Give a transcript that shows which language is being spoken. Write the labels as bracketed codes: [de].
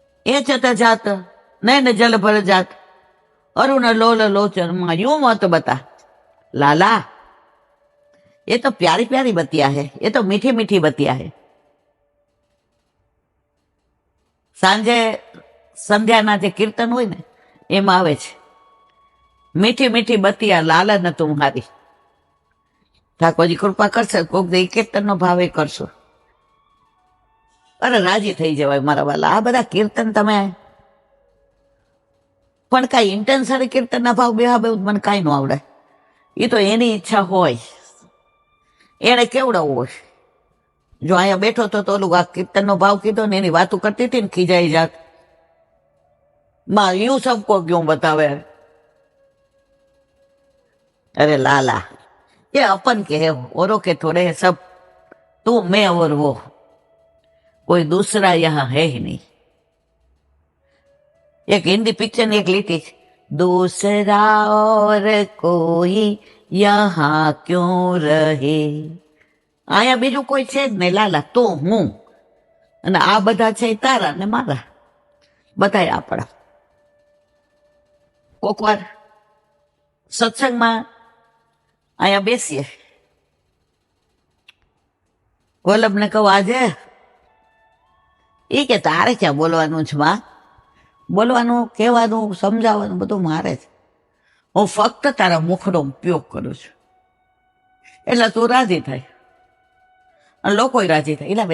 [hi] ये चते जात नैन जल भर जात अरुण लोल लोचन माँ, यूं मत बता लाला, ये तो प्यारी प्यारी बतिया है, ये तो मीठी मीठी बतिया है. [gu] સાંજે સંધ્યાના જે કીર્તન હોય ને એમાં આવે છે, [hi] મીઠી મીઠી બતિયા લાલન તુમ્હારી. [gu] ઠાકોરજી કૃપા કરશે, કોક દે કીર્તનનો ભાવે કરશો, અરે રાજી થઈ જવાય મારા વાલા. આ બધા કીર્તન તમે પણ કાંઈ ઇન્ટેન્સરી કીર્તનના ભાવ બે મને કાંઈ ન આવડે. એ તો એની ઈચ્છા હોય, એને કેવડાવવું હોય. જો અહીંયા બેઠો તો ઓલું આ કીર્તનનો ભાવ કીધો ને એની વાતો કરતી હતી ને ખીજાઈ જાત, [hi] માં યુ સબકો ક્यों बतावे. अरे लाला ये अपन के है, औरों के थोड़े है सब, तू मैं और वो, कोई दूसरा यहाँ है ही नहीं. एक हिंदी पिक्चर ने एक लिखी, दूसरा और कोई यहाँ क्यों रहे. [gu] અહીંયા બીજું કોઈ છે જ નહીં લાલા, તો હું અને આ બધા છે તારા ને મારા, બધા આપણા. કોક વાર સત્સંગમાં અહીંયા બેસીએ, વલ્લભને કહું આજે, એ કે તારે ક્યાં બોલવાનું છે માં, બોલવાનું કહેવાનું સમજાવવાનું બધું મારે જ, હું ફક્ત તારા મુખનો ઉપયોગ કરું છું એટલે તું રાજી થાય અને લોકો રાજી થાય.